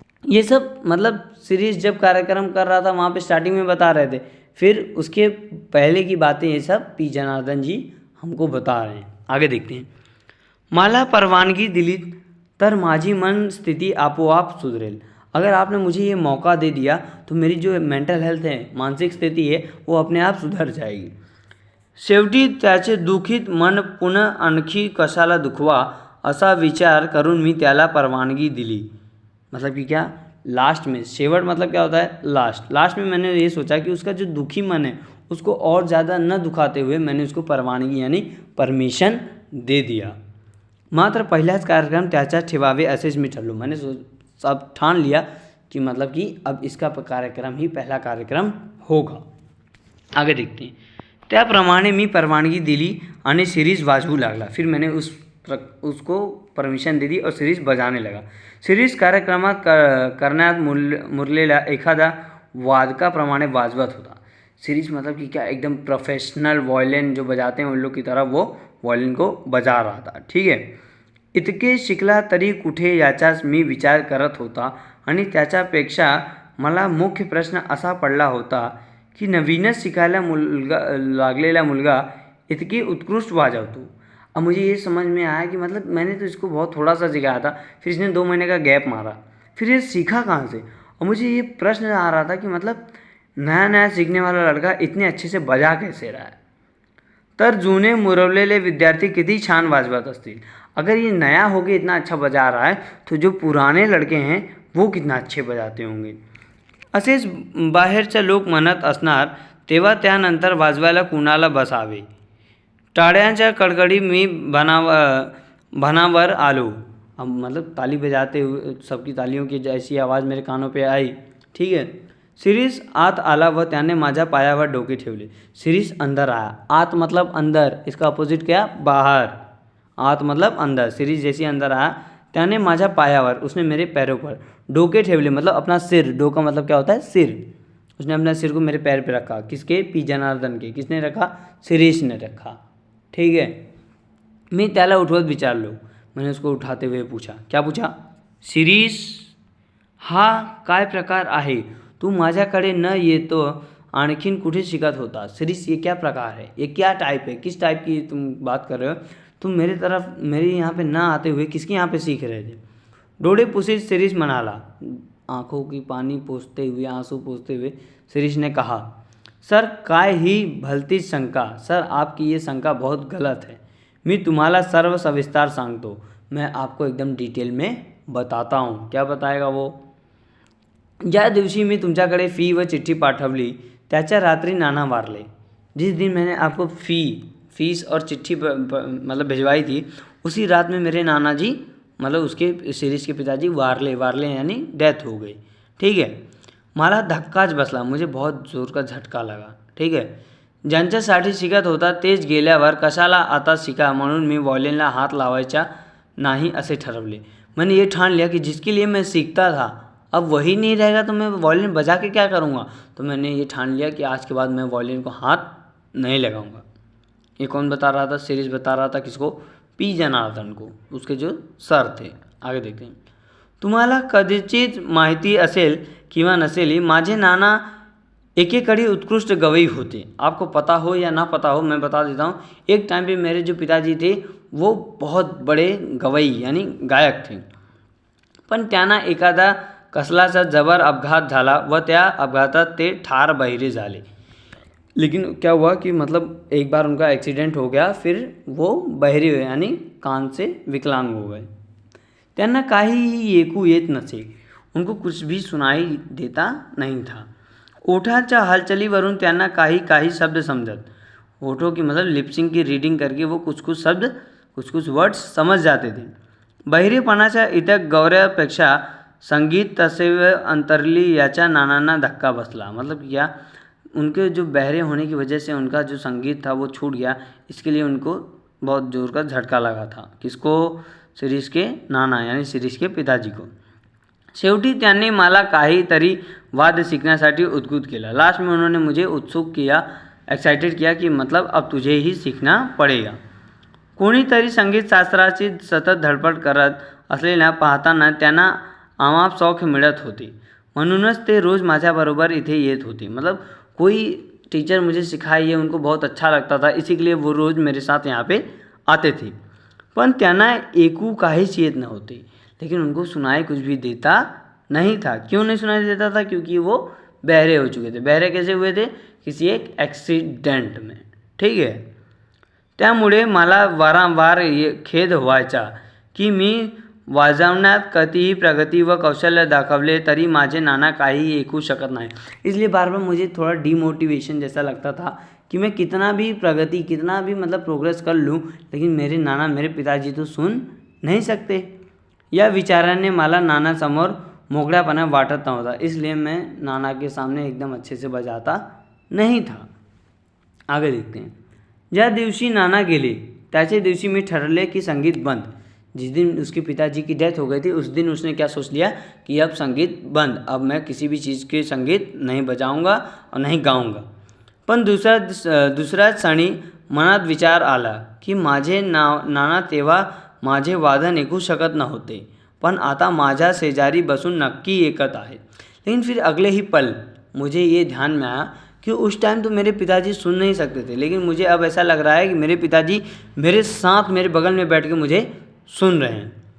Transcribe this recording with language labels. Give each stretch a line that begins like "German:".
Hindi: ये सब मतलब शिरीष जब कार्यक्रम कर रहा था वहाँ पे स्टार्टिंग में बता रहे थे, फिर उसके पहले की बातें ये सब पी जनार्दन जी हमको बता रहे हैं। आगे देखते हैं।
Marathi: मला परवानगी दिली तर माझी मन स्थिति आपोआप सुधरेल।
Hindi: अगर आपने मुझे ये मौका दे दिया तो मेरी जो मेंटल हेल्थ है, मानसिक स्थिति है, वो अपने आप सुधर जाएगी।
Marathi: शेवटी त्याचे दुखित मन पुन्हा आणखी कशाला दुखवा असा विचार करून मी त्याला परवानगी दिली।
Hindi: मतलब कि क्या? लास्ट में, शेवट मतलब क्या होता है? लास्ट में मैंने ये सोचा कि उसका जो दुखी मन है उसको और ज़्यादा न दुखाते हुए मैंने उसको परवानगी यानी परमिशन दे दिया।
Marathi: मात्र पहिल्याच कार्यक्रम त्याच्या ठेवावे असेच मी ठरलो।
Hindi: मैंने सब ठान लिया कि मतलब कि अब इसका कार्यक्रम ही पहला कार्यक्रम होगा। आगे देखते हैं।
Marathi: त्याप्रमाणे मी परवानगी दिली आणि शिरीष वाजवू लागला।
Hindi: फिर मैंने उसको परमिशन दे दी और शिरीष बजाने लगा।
Marathi: शिरीष कार्यक्रमात करण्यात मुरलेल्या एखाद्या वादकाप्रमाणे वाजवत होता।
Hindi: शिरीष मतलब कि क्या? एकदम प्रोफेशनल वायलिन जो बजाते हैं उन लोग की तरह वो वायलिन को बजा रहा था। ठीक है।
Marathi: इतके शिकला तरी कुठे याचाच मी विचार करत होता आणि त्याच्यापेक्षा मला मुख्य प्रश्न असा पडला होता की नवीनच शिकायला लागलेला मुलगा इतकी उत्कृष्ट वाजवतो।
Hindi: अब मुझे ये समझ में आया कि मतलब मैंने तो इसको बहुत थोड़ा सा सिखाया था, फिर इसने 2 महीने का गैप मारा, फिर ये सीखा कहाँ से? और मुझे ये प्रश्न आ रहा था कि मतलब नया नया सीखने वाला लड़का इतने अच्छे से बजा कैसे रहा है? तर जुने मुरवलेले विद्यार्थी किती छान वाजवत असतील। अगर ये नया होके इतना अच्छा बजा रहा है तो जो पुराने लड़के हैं वो कितना अच्छे बजाते होंगे।
Marathi: असेच बाहेरचे लोक म्हणत असणार तेव्हा त्यानंतर वाजवायला कुणाला बसावे। टाळ्यांच्या कडकडी मी भनावर आलो।
Hindi: अब मतलब ताली बजाते हुए सबकी तालियों की जैसी आवाज़ मेरे कानों पे आई। ठीक है।
Marathi: शिरीष आत आला व त्याने माझ्या पायावर डोके ठेवले।
Hindi: शिरीष अंदर आया। आत मतलब अंदर, इसका अपोजिट क्या? बाहर। आत मतलब अंदर। शिरीष जैसे अंदर आया,
Marathi: त्याने माझ्या पायावर,
Hindi: उसने मेरे पैरों पर
Marathi: डोके ठेवले
Hindi: मतलब अपना सिर। डोका मतलब क्या होता है? सिर। उसने अपना सिर को मेरे पैर पे रखा। किसके? पी जनार्दन के। किसने रखा? शिरीष ने रखा। ठीक है।
Marathi: मी त्याला उठवत विचारलो।
Hindi: मैंने उसको उठाते हुए पूछा। क्या पूछा?
Marathi: शिरीष, हा काय प्रकार आहे? तू माझ्याकडे न येतो आणखीन कुठे शिकत होता?
Hindi: शिरीष, ये क्या प्रकार है? ये क्या टाइप है? किस टाइप की तुम बात कर रहे हो? तुम मेरे तरफ, मेरे यहाँ पे ना आते हुए किसके यहाँ पे सीख रहे थे?
Marathi: डोळे पुसीत शिरीष म्हणाला।
Hindi: आंखों की पानी पोंछते हुए, आंसू पोंछते हुए शिरीष ने कहा,
Marathi: सर काय ही भलती शंका।
Hindi: सर, आपकी ये शंका बहुत गलत है।
Marathi: मी तुम्हाला सर्व सविस्तार सांगतो।
Hindi: मैं आपको एकदम डिटेल में बताता हूँ। क्या बताएगा वो?
Marathi: ज्या दिवशी मी तुमच्याकडे फी व चिठ्ठी पाठवली त्याच्या रात्री नाना वारले।
Hindi: जिस दिन मैंने आपको फीस और चिट्ठी मतलब भिजवाई थी, उसी रात में मेरे नाना जी मतलब उसके शिरीष के पिताजी वारले यानी डेथ हो गई। ठीक है।
Marathi: मला धक्काच बसला।
Hindi: मुझे बहुत जोर का झटका लगा। ठीक है।
Marathi: ज्यांच्यासाठी शिकत होता तेच गेल्यावर कशाला आता शिका म्हणून मी वॉयलिनला हात लावायचा नहीं असे ठरवले।
Hindi: मैंने ये ठान लिया कि जिसके लिए मैं सीखता था अब वही नहीं रहेगा तो मैं वॉयलिन बजा के क्या करूँगा। तो मैंने ये ठान लिया कि आज के बाद मैं वॉयलिन को हाथ नहीं लगाऊंगा। ये कौन बता रहा था? शिरीष बता रहा था। किसको? पी जनार्दन को, उसके जो सर थे। आगे देखते हैं।
Marathi: तुम्हाला कदाचित माहिती असेल किंवा नसेल, माझे नाना एकेकाळी उत्कृष्ट गवई होते।
Hindi: आपको पता हो या ना पता हो, मैं बता देता हूँ। एक टाइम पे मेरे जो पिताजी थे वो बहुत बड़े गवई यानी गायक थे।
Marathi: पण त्यांना एखादा कसलाचा जबर अपघात झाला व त्या अपघातात ते ठार बहिरे झाले।
Hindi: लेकिन क्या हुआ कि मतलब एक बार उनका एक्सीडेंट हो गया, फिर वो बहिरे हुए यानी कान से विकलांग हो गए।
Marathi: त्यांना काहीही ऐकू येत नसे।
Hindi: उनको कुछ भी सुनाई देता नहीं था।
Marathi: ओठांच्या हालचालीवरून त्यांना काही शब्द समझत।
Hindi: ओठों की मतलब लिपसिंग की रीडिंग करके वो कुछ शब्द, कुछ वर्ड्स समझ जाते थे।
Marathi: बहिरेपणाच्या इतर गौऱ्यापेक्षा संगीत तसेव अंतरली याच्या नानांना धक्का बसला।
Hindi: मतलब क्या? उनके जो बहरे होने की वजह से उनका जो संगीत था वो छूट गया, इसके लिए उनको बहुत जोर का झटका लगा था। किसको? शिरीष के नाना यानी शिरीष के पिताजी को।
Marathi: शेवटी त्यांनी मला काहीतरी वाद्य सीखण्यासाठी उद्युक्त केलं।
Hindi: लास्ट में उन्होंने मुझे उत्सुक किया, एक्साइटेड किया की मतलब अब तुझे ही सीखना पडेगा।
Marathi: कोणीतरी संगीतशास्त्राची सतत धडपड करत असलेल्या पाहताना त्यांना आमाप सौख्य मिळत होते, म्हणूनच ते रोज माझ्याबरोबर इथे येत होते।
Hindi: मतलब कोई टीचर मुझे सिखाइए, उनको बहुत अच्छा लगता था, इसी के लिए वो रोज़ मेरे साथ यहाँ पे आते थे।
Marathi: पण त्यांना एकू काहीच येत नव्हते,
Hindi: लेकिन उनको सुनाई कुछ भी देता नहीं था। क्यों नहीं सुनाई देता था? क्योंकि वो बहरे हो चुके थे। बहरे कैसे हुए थे? किसी एक एक्सीडेंट में, ठीक है।
Marathi: त्यामुळे मला वारंवार खेद व्हायचा की मी वाजवण्यात कितीही प्रगती व कौशल्य दाखवले तरी माझे नाना काही ऐकू शकत नाही।
Hindi: इसलिए बार बार मुझे थोड़ा डिमोटिवेशन जैसा लगता था कि मैं कितना भी प्रगति, कितना भी मतलब प्रोग्रेस कर लूँ, लेकिन मेरे नाना, मेरे पिताजी तो सुन नहीं सकते।
Marathi: या विचाराने मला नानासमोर मोकळेपणा वाटत नव्हता,
Hindi: इसलिए मैं नाना के सामने एकदम अच्छे से बजाता नहीं था। आगे देखते हैं।
Marathi: ज्या दिवशी नाना गेले त्याचे दिवशी मी ठरले की संगीत बंद।
Hindi: जिस दिन उसके पिताजी की डेथ हो गई थी उस दिन उसने क्या सोच लिया कि अब संगीत बंद, अब मैं किसी भी चीज़ के संगीत नहीं बजाऊंगा और नहीं गाऊंगा।
Marathi: पण दुसऱ्याच क्षणी मनात विचार आला की माझे नाना तेव्हा माझे वादन ऐकू शकत नव्हते, पण आता माझ्या शेजारी बसून नक्की ऐकत आहेत।
Hindi: लेकिन फिर अगले ही पल मुझे ये ध्यान में आया कि उस टाइम तो मेरे पिताजी सुन नहीं सकते थे, लेकिन मुझे अब ऐसा लग रहा है कि मेरे पिताजी मेरे साथ, मेरे बगल में बैठ के मुझे सुन रहे हैं।